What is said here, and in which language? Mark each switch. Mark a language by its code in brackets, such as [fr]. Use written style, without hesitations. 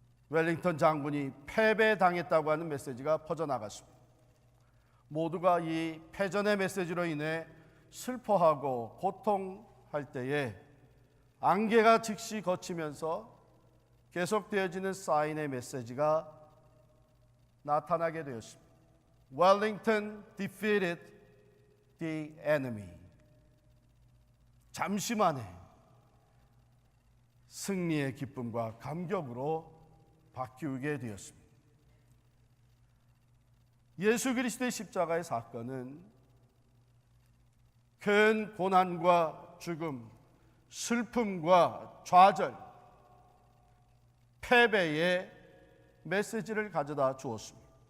[ko] 웰링턴 장군이 패배당했다고 하는 메시지가 퍼져나갔습니다. 모두가 이 패전의 메시지로 인해 슬퍼하고 고통할 때에 안개가 즉시 거치면서 계속되어지는 사인의 메시지가 나타나게 되었습니다. [en] Wellington defeated the enemy. [ko] 잠시 만에 승리의 기쁨과 감격으로 바뀌게 되었습니다. 예수 그리스도의 십자가의 사건은 큰 고난과 죽음, 슬픔과 좌절, 패배의 메시지를 가져다 주었습니다.